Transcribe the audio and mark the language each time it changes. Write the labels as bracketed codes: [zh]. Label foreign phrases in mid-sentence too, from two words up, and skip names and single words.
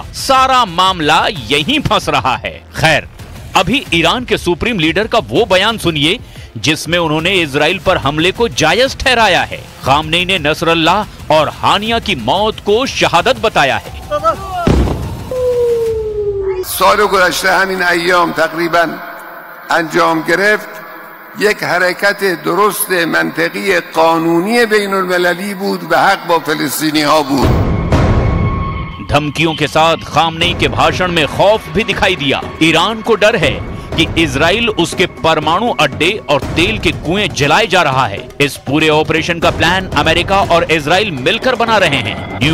[hi] सारा मामला यहीं फंस रहा है। खैर, अभी ईरान के सुप्रीम लीडर का वो बयान सुनिए जिसमें उन्होंने इजराइल पर हमले को जायज ठहराया है। खामनेई ने नसरल्लाह और हानिया की मौत को शहादत बताया है। [fa] سال گذشته همین ایام تقریبا انجام گرفت یک حرکت درست منطقی قانونی بین المللی بود و حق با فلسطینی ها بود। [hi] धमकियों के साथ खामनेई के भाषण में खौफ भी दिखाई दिया। ईरान को डर है कि इजराइल उसके परमाणु अड्डे और तेल के कुएं जलाए जा रहा है। इस पूरे ऑपरेशन का प्लान अमेरिका और इजराइल मिलकर बना रहे हैं।